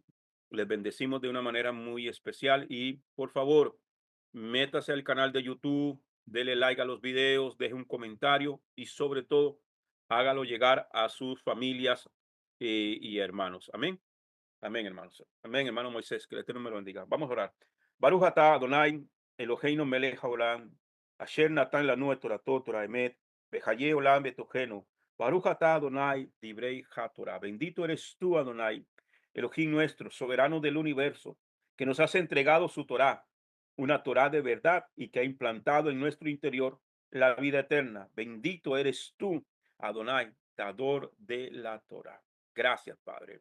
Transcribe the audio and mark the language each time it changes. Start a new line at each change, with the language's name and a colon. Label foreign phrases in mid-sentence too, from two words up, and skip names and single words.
Spanish: Les bendecimos de una manera muy especial y por favor, métase al canal de YouTube, dele like a los videos, deje un comentario y sobre todo, hágalo llegar a sus familias y hermanos. Amén. Amén, hermanos. Amén, hermano Moisés, que el Eterno me lo bendiga. Vamos a orar.
Hebrew: ברוך אתה אדוני אלוהינו מלך העולם אשר נתן לנו את תורתו תורת אמת בחיי עולם בתוכנו. ברוך אתה אדוני דברי התורה.
Spanish: Bendito eres tú, Adonai, Elohim nuestro, soberano del universo, que nos has entregado su Torah, una Torah de verdad y que ha implantado en nuestro interior la vida eterna. Bendito eres tú, Adonai, dador de la Torah. Gracias, Padre.